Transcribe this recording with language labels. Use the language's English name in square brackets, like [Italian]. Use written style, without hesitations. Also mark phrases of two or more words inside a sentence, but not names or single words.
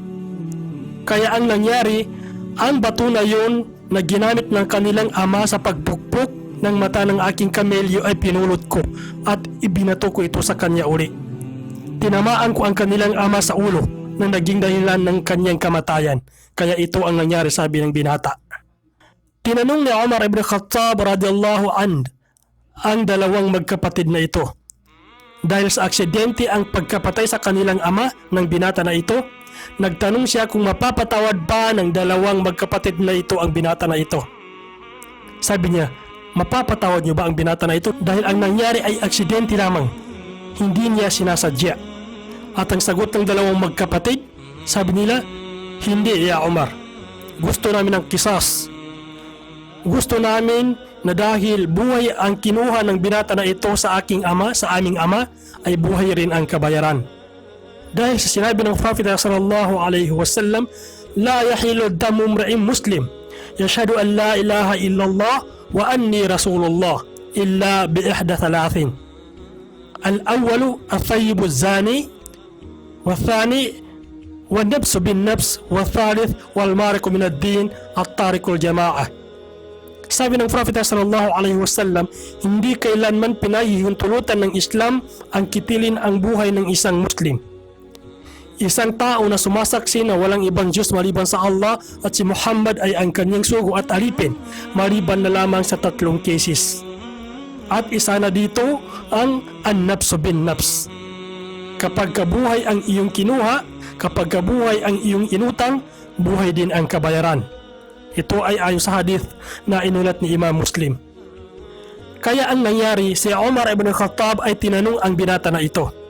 [Filipino] Kaya ang nangyari, ang bato na yun na ginamit ng kanilang ama sa pagpukpok ng mata ng aking kamelyo ay pinulot ko at ibinato ko ito sa kanya uli. Tinamaan ko ang kanilang ama sa ulo na naging dahilan ng kanyang kamatayan. Kaya ito ang nangyari, sabi ng binata. Tinanong ni Umar ibn Khattab [Arabic] رضي الله عن [Filipino] ang dalawang magkapatid na ito. Dahil sa aksidente ang pagkapatay sa kanilang ama ng binata na ito, nagtanong siya kung mapapatawad ba ng dalawang magkapatid na ito ang binata na ito. Sabi niya, mapapatawad niyo ba ang binata na ito dahil ang nangyari ay aksidente lamang, hindi niya sinasadya. At ang sagot ng dalawang magkapatid, sabi nila, hindi, Ya Umar. Gusto namin ng kisas. Gusto namin na dahil buhay ang kinuha ng binata na ito sa aking ama, sa aming ama, ay buhay rin ang kabayaran. Dahil sa sinabi ng Prophet [Arabic] صلى الله عليه وسلم لا يحل دم امرئ مسلم يشهد أن لا إله إلا الله وأني رسول الله إلا بإحدى ثلاث. الأول الثيب الزاني، والثاني والنفس بالنفس، والثالث والمارق من الدين التارك الجماعة. [Filipino] Sabi ng Prophet [Arabic] صلى الله عليه وسلم, [Filipino] hindi kailanman pinahihuntulutan ng Islam ang kitilin ang buhay ng isang Muslim. Isang tao na sumasaksi na walang ibang Diyos maliban sa Allah at si Muhammad ay ang kanyang sugo at alipin, maliban na lamang sa tatlong cases. At isa na dito ang [Arabic] النفس بالنفس. [Filipino] Kapag kabuhay ang iyong kinuha, kapag kabuhay ang iyong inutang, buhay din ang kabayaran. Ito ay ayon sa hadith na inulat ni Imam Muslim. Kaya ang nangyari, si Umar ibn Khattab ay tinanong ang binata na ito.